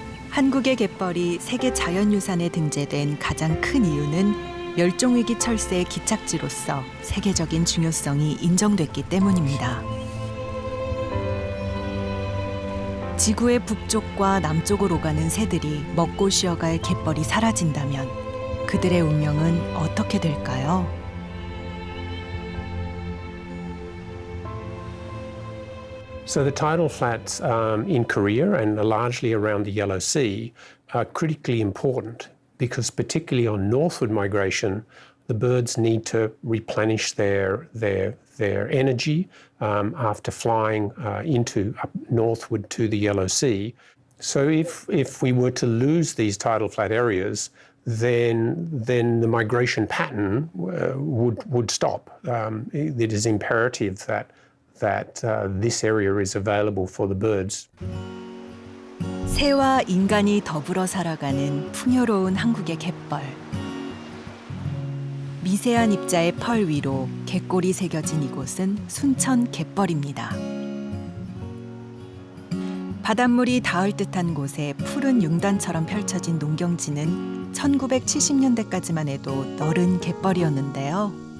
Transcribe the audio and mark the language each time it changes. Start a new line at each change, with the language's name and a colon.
Korean: 한국의 갯벌이 세계 자연유산에 등재된 가장 큰 이유는 멸종위기 철새의 기착지로서 세계적인 중요성이 인정됐기 때문입니다. 지구의 북쪽과 남쪽으로 가는 새들이 먹고 쉬어갈 갯벌이 사라진다면 그들의 운명은 어떻게 될까요?
English: So the tidal flats in Korea and largely around the Yellow Sea are critically important because particularly on northward migration, the birds need to replenish their energy after flying up northward to the Yellow Sea. So if we were to lose these tidal flat areas, then the migration pattern would stop. It is imperative that this area is available for the birds.
Korean: 새와 인간이 더불어 살아가는 풍요로운 한국의 갯벌. 미세한 입자의 펄 위로 갯골이 새겨진 이곳은 순천 갯벌입니다. 바닷물이 닿을 듯한 곳에 푸른 융단처럼 펼쳐진 농경지는 1970년대까지만 해도 너른 갯벌이었는데요.